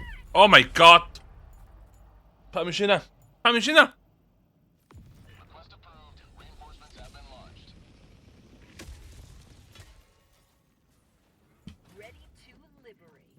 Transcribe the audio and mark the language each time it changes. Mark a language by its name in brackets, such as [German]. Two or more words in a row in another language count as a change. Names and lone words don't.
[English] Oh my god! [Welsh] Pam eisiau na? Pam eisiau na? [English] Request approved. Reinforcements have been launched. Ready to liberate.